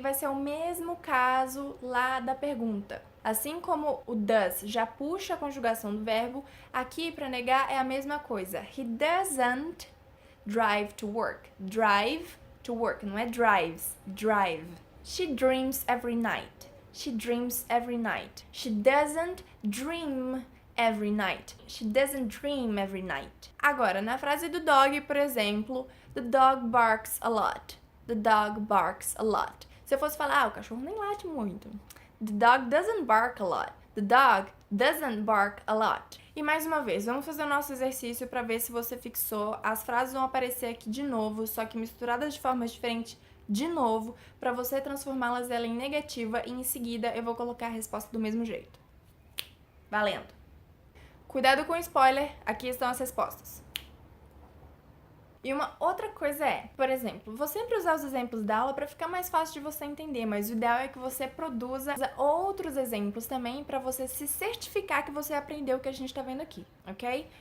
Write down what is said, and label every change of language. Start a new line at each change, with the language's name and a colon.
Portuguese: Vai ser o mesmo caso lá da pergunta. Assim como o does já puxa a conjugação do verbo, aqui para negar é a mesma coisa.
English: He doesn't drive to work. Drive to work,
Portuguese: não é
English: drives, drive. She dreams every night. She dreams every night. She doesn't dream every night. She doesn't dream every night.
Portuguese: Agora, na frase do dog, por exemplo,
English: the dog barks a lot. The dog barks a lot.
Portuguese: Se eu fosse falar, o cachorro nem late muito.
English: The dog doesn't bark a lot. The dog doesn't bark a lot.
Portuguese: E mais uma vez, vamos fazer o nosso exercício para ver se você fixou. As frases vão aparecer aqui de novo, só que misturadas de forma diferente de novo, para você transformá-las ela em negativa e em seguida eu vou colocar a resposta do mesmo jeito. Valendo! Cuidado com o spoiler, aqui estão as respostas. E uma outra coisa é, por exemplo, vou sempre usar os exemplos da aula para ficar mais fácil de você entender, mas o ideal é que você produza outros exemplos também para você se certificar que você aprendeu o que a gente tá vendo aqui, ok?